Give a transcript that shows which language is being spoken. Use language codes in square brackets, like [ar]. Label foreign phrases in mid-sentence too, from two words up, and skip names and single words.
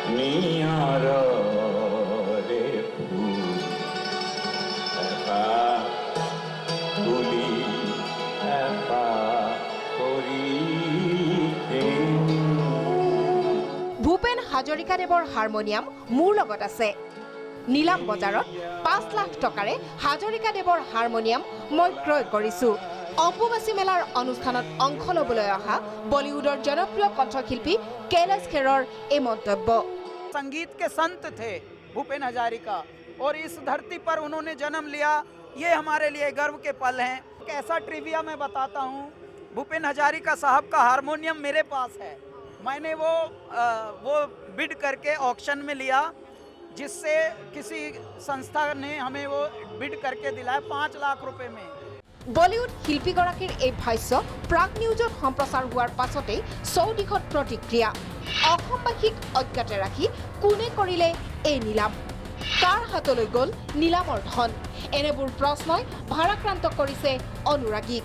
[as] ভূপেন হাজৰিকাদেৱৰ হাৰমনিয়াম মোৰ লগত আছে। নীলাম বজাৰত ৫ লাখ টকাৰে হাজৰিকাদেৱৰ হাৰমনিয়াম মই ক্ৰয় কৰিছোঁ। অম্বুবাচী মেলাৰ অনুষ্ঠানত অংশ ল'বলৈ অহা বলিউডৰ জনপ্ৰিয় কণ্ঠশিল্পী कैलाश खेरर এই মন্তব্য। [hi] संगीत के संत थे भूपेन हजारिका और इस धरती पर उन्होंने जन्म लिया, ये हमारे लिए गर्व के पल हैं। एक ऐसा ट्रिविया मैं बताता हूँ, भूपेन हजारिका साहब का हारमोनियम मेरे पास है। मैंने वो बिड करके ऑक्शन में लिया, जिससे किसी संस्था ने हमें वो बिड करके दिलाया 5 लाख रुपए में। [as] বলিউড শিল্পীগৰাকীৰ এই ভাষ্য প্ৰাগ নিউজত সম্প্ৰচাৰ হোৱাৰ পাছতেই চৌদিশত প্ৰতিক্ৰিয়া। অসমবাসীক অজ্ঞাতে ৰাখি কোনে কৰিলে এই নীলাম? কাৰ হাতলৈ গ'ল নীলামৰ ধন? এনেবোৰ প্ৰশ্নই ভাৰাক্ৰান্ত কৰিছে অনুৰাগীক।